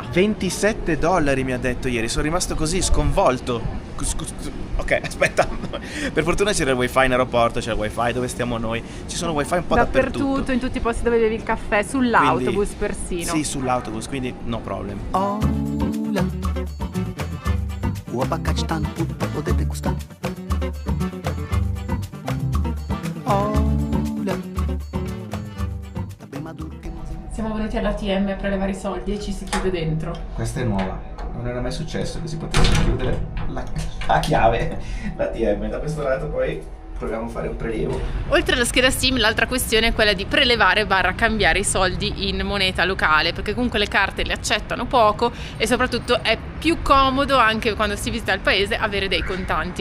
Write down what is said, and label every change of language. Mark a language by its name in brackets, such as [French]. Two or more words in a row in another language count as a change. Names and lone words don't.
[Italian] $27 mi ha detto ieri, sono rimasto così sconvolto. Ok, aspetta, per fortuna c'era il wifi in aeroporto, c'è il wifi dove stiamo noi, ci sono wifi un po' dappertutto. In tutti i posti dove bevi il caffè, sull'autobus persino. Sì, sull'autobus, quindi [English] no problem. [Portuguese] Olha, o abacate tá no pulo pra poder degustar. Olha, tá bem maduro, cremosinho. [Italian] Siamo venuti all'ATM a prelevare i soldi e ci si chiude dentro. Questa è nuova, non era mai successo che si potesse chiudere la chiave, l'ATM. Da questo lato poi proviamo a fare un prelievo. Oltre alla scheda SIM, l'altra questione è quella di prelevare / cambiare i soldi in moneta locale, perché comunque le carte le accettano poco e soprattutto è più comodo anche quando si visita il paese avere dei contanti.